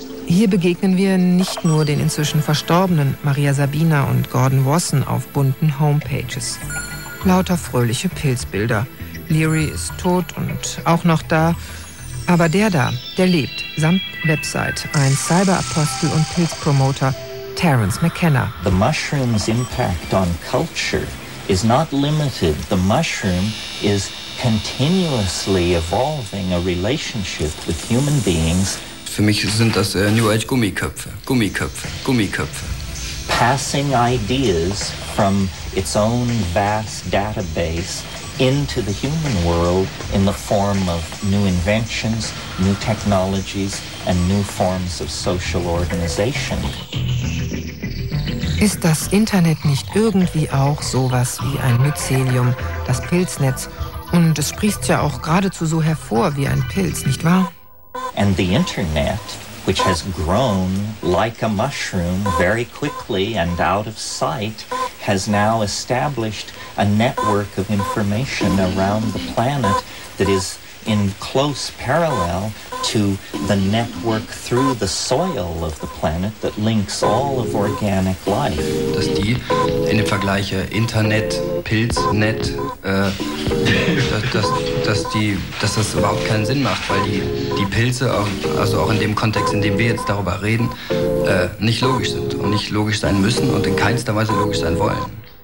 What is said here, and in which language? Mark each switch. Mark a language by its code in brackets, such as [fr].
[de] Hier begegnen wir nicht nur den inzwischen verstorbenen Maria Sabina und Gordon Wasson auf bunten Homepages. lauter fröhliche Pilzbilder. Leary ist tot und auch noch da. Aber der da, der lebt, samt Website, ein Cyberapostel und Pilzpromoter, Terence McKenna. [en] The mushroom's impact on culture is not limited. The mushroom is continuously evolving a relationship with human beings. [de] Für mich sind das New Age Gummiköpfe, Gummiköpfe, Gummiköpfe. [en] Passing ideas from its own vast database into the human world in the form of new inventions, new technologies and new forms of social organization. [de] Ist das Internet nicht irgendwie auch sowas wie ein Myzelium, das Pilznetz? Und es sprießt ja auch geradezu so hervor wie ein Pilz, nicht wahr? [en] And the Internet, which has grown like a mushroom very quickly and out of sight, has now established a network of information around the planet that is in close parallel to the network through the soil of the planet that links all of organic life. [de] Dass die in dem Vergleich Internet, Pilznet, dass das überhaupt keinen Sinn macht, weil die Pilze, auch, also auch in dem Kontext, in dem wir jetzt darüber reden, nicht logisch sind und nicht logisch sein müssen und in keinster Weise logisch sein wollen.